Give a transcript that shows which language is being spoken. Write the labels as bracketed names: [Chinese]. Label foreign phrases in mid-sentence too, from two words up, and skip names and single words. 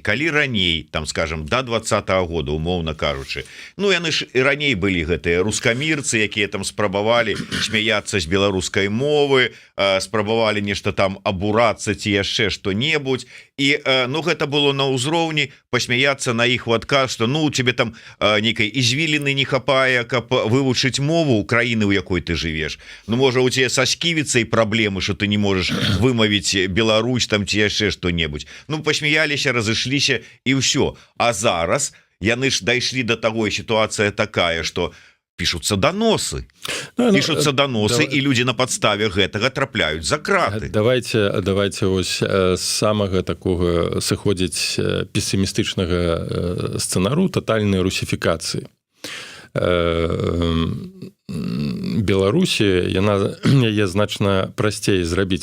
[Belarusian] Калі раней, там, скажем, до 2020 года, умоўна кажучы, яны ж і раней былі гэтыя рускамірцы, якія там спрабавалі смяяцца з беларускай мовы, спрабавалі нешта там абурацца ці яшчэ што-небудзь, і гэта было на ўзроўні пасмяяцца на іх у адказ, што тебе там нейкай ізвіліны не хапае, каб вывучыць мову краіны, у якой ты жывеш. Можа, [Russian] у тебя со [Belarusian] сківіцай праблемы, [Russian] что ты не можешь [Belarusian] вымавіць Беларусь там ці яшчэ што-небудзь. Пасмяяліся, разышліся і ўсё. А зараз яны ж дайшлі до таго, сітуацыя такая, [Russian] что пишутся доносы. Пишутся доносы, [Belarusian] і людзі на падставе гэтага трапляюць за краты. Давайте ось з самага такога сыходзіць пессімістычнага сцэнару тотальнай русіфікацыі. Беларусі, яе значна прасцей зрабіць.